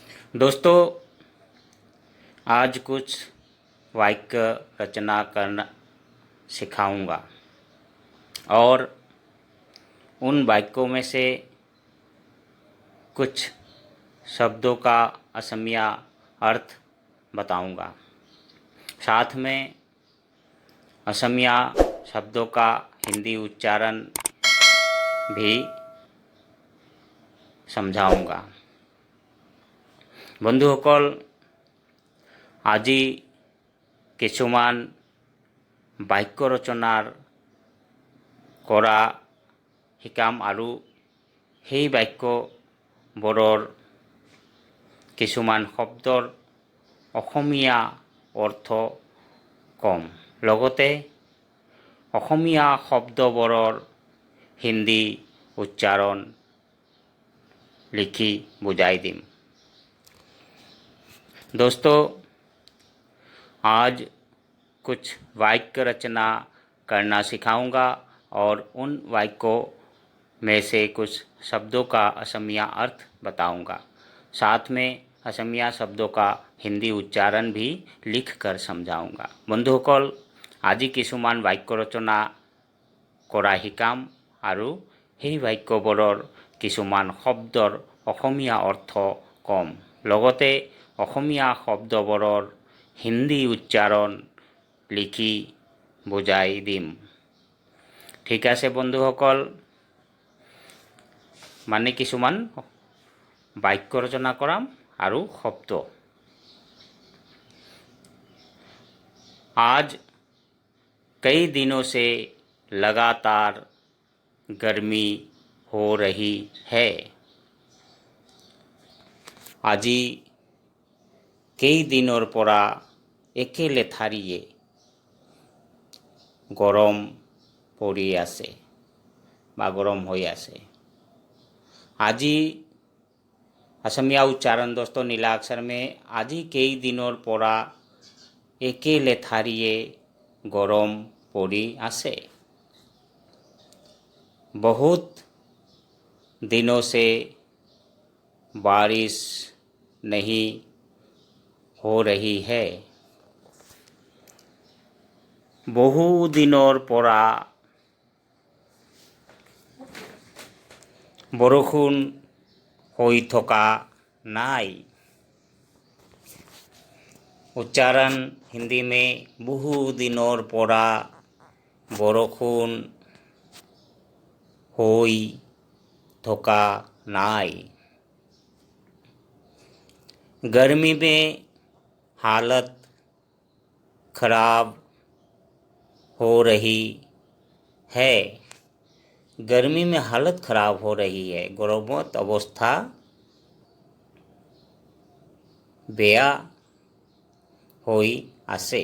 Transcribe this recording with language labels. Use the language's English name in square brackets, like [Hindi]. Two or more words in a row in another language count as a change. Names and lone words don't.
[Hindi] दोस्तों, आज कुछ वाक्य रचना करना सिखाऊंगा और उन वाक्यों में से कुछ शब्दों का असमिया अर्थ बताऊंगा। साथ में असमिया शब्दों का हिंदी उच्चारण भी समझाऊंगा। [Assamese] বন্ধুসকল, আজি কিছুমান বাক্য ৰচনাৰ কৰা শিকাম আৰু সেই বাক্যবোৰৰ কিছুমান শব্দৰ অসমীয়া অৰ্থ কম, লগতে অসমীয়া শব্দবোৰৰ হিন্দী উচ্চাৰণ লিখি বুজাই দিম। [Hindi] दोस्तों, आज कुछ वाक्य रचना करना सिखाऊंगा और उन वाक्यों में से कुछ शब्दों का असमिया अर्थ बताऊंगा। साथ में असमिया शब्दों का हिंदी उच्चारण भी लिख कर समझाऊंगा। [Assamese] बंधुসকল, আজি কিছুমান বাক্য ৰচনা কৰা শিকাম আৰু সেই বাক্যবোৰৰ কিছুমান শব্দৰ অসমীয়া অৰ্থ কম, লগতে অসমীয়া শব্দবোৰৰ হিন্দী উচ্চাৰণ লিখি বুজাই দিম। ঠিক আছে বন্ধুসকল, মানে কিছুমান বাক্য ৰচনা কৰাম আৰু শব্দ। [Hindi] आज कई दिनों से लगातार गर्मी हो रही है। [Assamese] আজি কেইদিনৰ পৰা একেলেথাৰিয়ে গৰম পৰি আছে বা গৰম হৈ আছে। আজি [Hindi] असमिया उच्चारण दोस्तों नीला अक्षर में [Assamese] আজি কেইদিনৰ পৰা একেলেথাৰিয়ে গৰম পৰি আছে। [Hindi] बहुत दिनों से बारिश नहीं हो रही है। [Assamese] বহু দিনৰ পৰা বৰষুণ হৈ থকা নাই। [Hindi] उच्चारण हिंदी में [Assamese] বহু দিনৰ পৰা বৰষুণ হৈ থকা নাই। [Hindi] गर्मी में हालत खराब हो रही है। गर्मी में हालत खराब हो रही है। [Assamese] গৰমত অৱস্থা বেয়া হৈ আছে।